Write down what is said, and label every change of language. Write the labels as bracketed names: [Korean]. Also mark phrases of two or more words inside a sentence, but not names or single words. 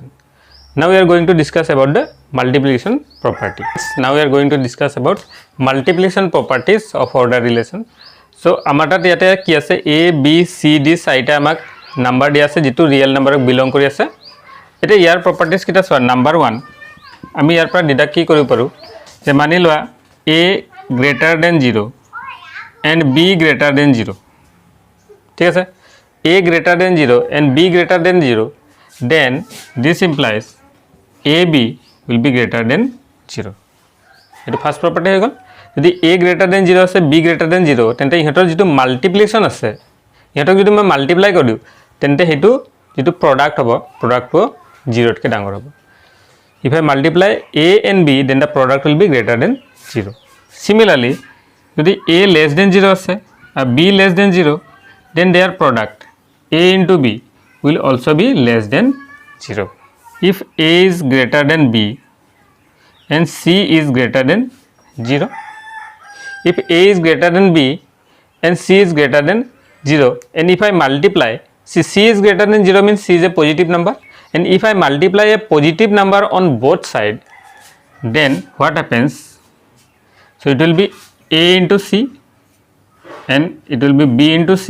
[English] Now we are going to discuss about the multiplication properties. Now we are going to discuss about multiplication properties of order relation. [Assamese] So আমাৰ তাত ইয়াতে কি আছে, A, B, C, D চাৰিটা আমাক নাম্বাৰ দিয়া আছে যিটো ৰিয়েল নাম্বাৰক বিলং কৰি আছে। এতিয়া ইয়াৰ প্ৰপাৰ্টিজ কিটা চোৱা, নাম্বাৰ 1 আমি ইয়াৰ পৰা ডিডাক্ট কি কৰিব পাৰোঁ যে মানি লোৱা [English] A greater than 0 and B greater than 0. [Assamese] ঠিক আছে, [English] A greater than 0 and B greater than 0, then this implies AB will be greater than 0. [Assamese] এইটো ফাৰ্ষ্ট প্ৰপাৰ্টি হৈ গ'ল। যদি [English] A greater than 0 [Assamese] আছে, [English] B greater than 0, [Assamese] তেন্তে ইহঁতৰ যিটো মাল্টিপ্লিকেশ্যন আছে, ইহঁতক যদি মই মাল্টিপ্লাই কৰি দিওঁ তেন্তে সেইটো যিটো প্ৰডাক্ট হ'ব, প্ৰডাক্টটো 0তকৈ ডাঙৰ হ'ব। [English] If I multiply A and B, then the product will be greater than 0. Similarly, যদি A less than 0 [Assamese] আছে আৰু [English] B less than 0, then their product A into B will also be less than 0. If A is greater than B and C is greater than 0, if A is greater than B and C is greater than 0, and if I multiply, see C is greater than 0 means C is a positive number, and if I multiply a positive number on both sides, then what happens, so it will be A into C and it will be B into C.